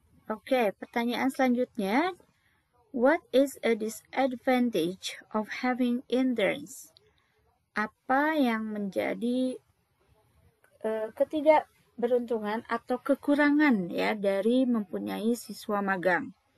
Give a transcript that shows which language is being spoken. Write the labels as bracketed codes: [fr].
[id] Oke, pertanyaan selanjutnya. [en] What is a disadvantage of having interns? [id] Apa yang menjadi ketidakberuntungan atau kekurangan ya dari mempunyai siswa magang?